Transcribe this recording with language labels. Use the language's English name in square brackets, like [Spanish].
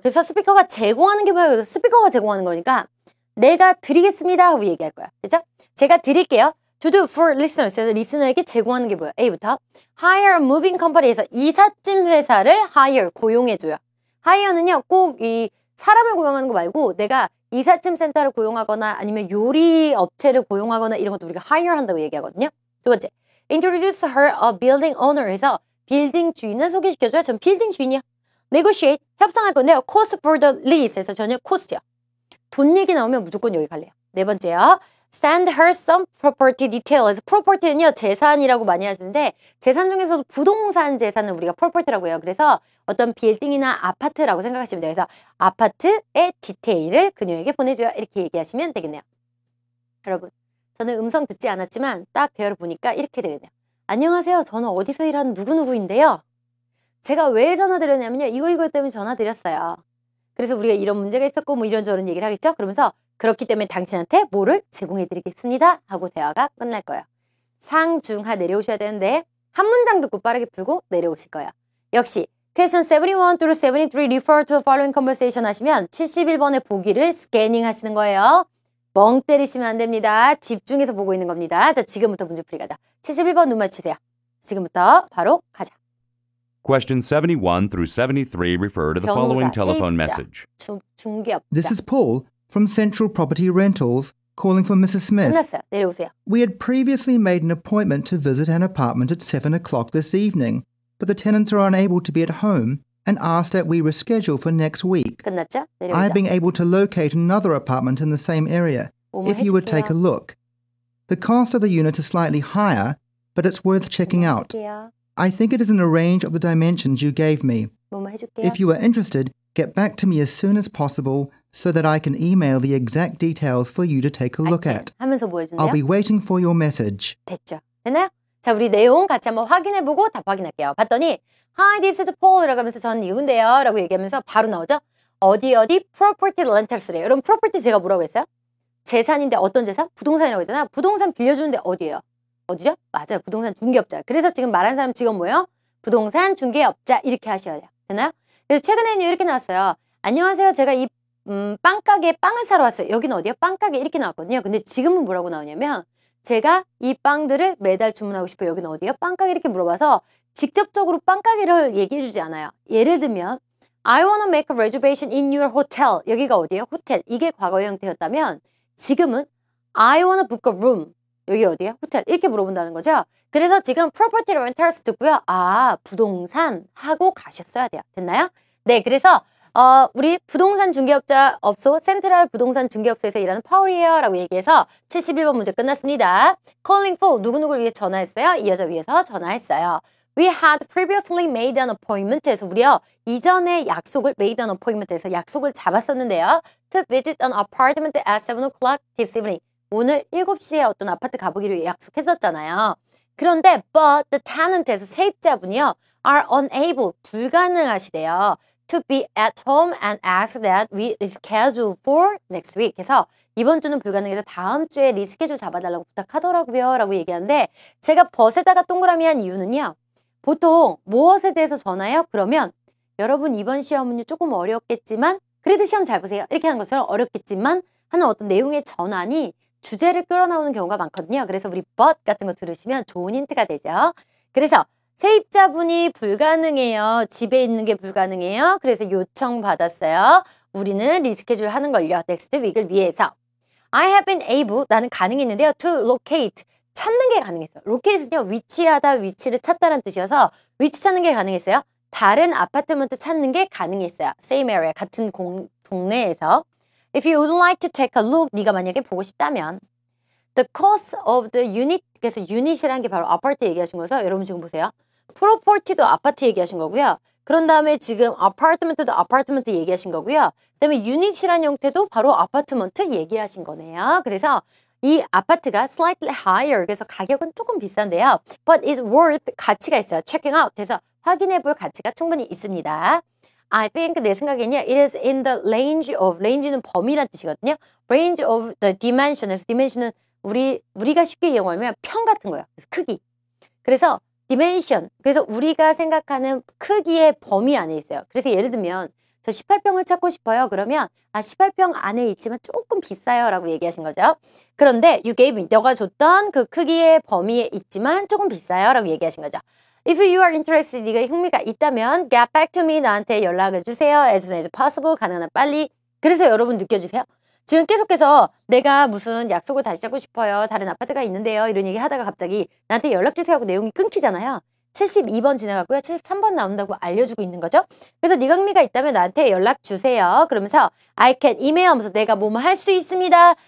[Korean] 그래서 스피커가 제공하는 게 뭐예요? 스피커가 제공하는 거니까 내가 드리겠습니다 하고 얘기할 거야. 그죠? 제가 드릴게요. [English] To do for listeners. [Korean] 그래서 리스너에게 제공하는 게 뭐예요? A부터 [English] hire a moving company [Korean] 에서 이삿짐 회사를 hire 고용해줘요. hire는요 꼭 이 사람을 고용하는 거 말고 내가 이삿짐 센터를 고용하거나 아니면 요리 업체를 고용하거나 이런 것도 우리가 hire 한다고 얘기하거든요. 두 번째 [English] introduce her a building owner [Korean] 해서 빌딩 주인을 소개시켜줘요. 전 빌딩 주인이요. negotiate 협상할 건데요. [English] cost for the lease [Korean] 해서 저는 [English] cost요. [Korean] 돈 얘기 나오면 무조건 여기 갈래요. 네 번째요. [English] Send her some property details. [Korean] property는요 재산이라고 많이 하는데 재산 중에서도 부동산 재산은 우리가 property라고 해요. 그래서 어떤 빌딩이나 아파트라고 생각하시면 돼요. 그래서 아파트의 디테일을 그녀에게 보내줘요. 이렇게 얘기하시면 되겠네요. 여러분 저는 음성 듣지 않았지만 딱 대화를 보니까 이렇게 되겠네요. 안녕하세요. 저는 어디서 일하는 누구누구인데요. 제가 왜 전화드렸냐면요. 이거 때문에 전화드렸어요. 그래서 우리가 이런 문제가 있었고 뭐 이런저런 얘기를 하겠죠. 그러면서 그렇기 때문에 당신한테 뭐를 제공해드리겠습니다 하고 대화가 끝날 거예요. 상중하 내려오셔야 되는데 한 문장 듣고 빠르게 풀고 내려오실 거예요. [English] 역시 question 71 through 73 refer to the following conversation [Korean] 하시면 71번의 보기를 스캐닝 하시는 거예요. 멍 때리시면 안 됩니다. 집중해서 보고 있는 겁니다. 자, 지금부터 문제 풀이 가자. 71번 눈 맞추세요. 지금부터 바로 가자. [English] Question 71 through 73 refer to the following telephone message. [Korean] 중개업자. [English] This is Paul from Central Property Rentals calling for Mrs. Smith. [Korean] 끝났어요. 내려오세요. [English] We had previously made an appointment to visit an apartment at 7 o'clock this evening, but the tenants are unable to be at home and asked that we reschedule for next week. [Korean] 끝났죠? [English] I [Korean] 내려오죠. [English] have been able to locate another apartment in the same area, [Korean] 뭐뭐 [English] if you would take a [Korean] 해줄게요. [English] look. The cost of the unit is slightly higher, but it's worth checking [Korean] 뭐뭐 [English] out. [Korean] 해줄게요. [English] I think it is in the range of the dimensions you gave me. [Korean] 뭐뭐 해줄게요. [English] If you are interested, get back to me as soon as possible so that I can email the exact details for you to take a look at. [Korean] 하면서 뭐 해준대요? [English] I'll be waiting for your message. [Korean] 됐죠? 됐나요? 자, 우리 내용 같이 한번 확인해보고 답 확인할게요. 봤더니 [English] Hi, this is Paul [Korean] 라고 하면서 전 이군데요 라고 얘기하면서 바로 나오죠? 어디 property rentals래요. 여러분 property 제가 뭐라고 했어요? 재산인데 어떤 재산? 부동산이라고 했잖아요. 부동산 빌려주는데 어디예요? 어디죠? 맞아요. 부동산 중개업자. 그래서 지금 말한 사람 직업 뭐예요? 부동산 중개업자 이렇게 하셔야 돼요. 됐나요? 그래서 최근에는 이렇게 나왔어요. 안녕하세요. 제가 이 빵가게에 빵을 사러 왔어요. 여기는 어디요? 빵가게 이렇게 나왔거든요. 근데 지금은 뭐라고 나오냐면 제가 이 빵들을 매달 주문하고 싶어요. 여기는 어디요? 빵가게 이렇게 물어봐서 직접적으로 빵가게를 얘기해주지 않아요. 예를 들면 [English] I wanna make a reservation in your hotel. [Korean] 여기가 어디예요? 호텔. 이게 과거의 형태였다면 지금은 [English] I wanna book a room. [Korean] 여기 어디야? 호텔. 이렇게 물어본다는 거죠. 그래서 지금 property rentals 듣고요. 아, 부동산 하고 가셨어야 돼요. 됐나요? 네, 그래서 우리 부동산 중개업자 업소 센트럴 부동산 중개업소에서 일하는 파울이에요 라고 얘기해서 71번 문제 끝났습니다. [English] Calling for [Korean] 누구누구를 위해 전화했어요? 이 여자 위해서 전화했어요. [English] We had previously made an appointment [Korean] 해서 우리요 이전에 약속을 [English] made an appointment [Korean] 해서 약속을 잡았었는데요. [English] To visit an apartment at 7 o'clock this evening. [Korean] 오늘 7시에 어떤 아파트 가보기로 약속했었잖아요. 그런데 [English] but the tenant [Korean] 에서 세입자분이요 [English] are unable [Korean] 불가능하시대요. [English] To be at home and ask that we reschedule for next week. [Korean] 그래서 이번 주는 불가능해서 다음 주에 리스케줄 잡아달라고 부탁하더라고요. 라고 얘기하는데 제가 벗에다가 동그라미 한 이유는요. 보통 무엇에 대해서 전화해요? 그러면 여러분 이번 시험은요 조금 어렵겠지만 그래도 시험 잘 보세요. 이렇게 하는 것처럼 어렵겠지만 하는 어떤 내용의 전환이 주제를 끌어나오는 경우가 많거든요. 그래서 우리 but 같은 거 들으시면 좋은 힌트가 되죠. 그래서 세입자분이 불가능해요. 집에 있는 게 불가능해요. 그래서 요청받았어요. 우리는 리스케줄 하는 걸요. 넥스트 윅을 위해서. [English] I have been able, [Korean] 나는 가능했는데요. [English] To locate, [Korean] 찾는 게 가능했어요. locate는요. 위치하다, 위치를 찾다라는 뜻이어서 위치 찾는 게 가능했어요. 다른 아파트먼트 찾는 게 가능했어요. [English] Same area, [Korean] 같은 동네에서. [English] If you would like to take a look, [Korean] 네가 만약에 보고 싶다면 [English] The cost of the unit, [Korean] 그래서 유닛이라는 게 바로 아파트 얘기하신 거죠. 여러분 지금 보세요. 프로퍼티도 아파트 얘기하신 거고요. 그런 다음에 지금 아파트먼트도 아파트먼트 얘기하신 거고요. 그 다음에 유닛이라는 형태도 바로 아파트먼트 얘기하신 거네요. 그래서 이 아파트가 [English] slightly higher, [Korean] 그래서 가격은 조금 비싼데요. [English] But is worth, [Korean] 가치가 있어요. [English] checking out, [Korean] 그래서 확인해 볼 가치가 충분히 있습니다. [English] I think [Korean] 내 생각에는요. [English] It is in the range of, [Korean] range는 범위란 뜻이거든요. [English] range of the dimension [Korean] 에서 dimension은 우리가 쉽게 이용하면 평 같은 거예요. 그래서 크기. 그래서 dimension. 그래서 우리가 생각하는 크기의 범위 안에 있어요. 그래서 예를 들면 저 18평을 찾고 싶어요. 그러면 18평 안에 있지만 조금 비싸요 라고 얘기하신 거죠. 그런데 [English] you gave me, [Korean] 너가 줬던 그 크기의 범위에 있지만 조금 비싸요 라고 얘기하신 거죠. [English] If you are interested, [Korean] 네가 흥미가 있다면 [English] get back to me, [Korean] 나한테 연락을 주세요. [English] as soon as possible, [Korean] 가능한 빨리. 그래서 여러분 느껴지세요? 지금 계속해서 내가 무슨 약속을 다시 잡고 싶어요. 다른 아파트가 있는데요. 이런 얘기 하다가 갑자기 나한테 연락 주세요 하고 내용이 끊기잖아요. 72번 지나갔고요. 73번 나온다고 알려주고 있는 거죠. 그래서 네가 흥미가 있다면 나한테 연락 주세요. 그러면서 [English] I can email [Korean] 하면서 내가 뭐뭐 할 수 있습니다.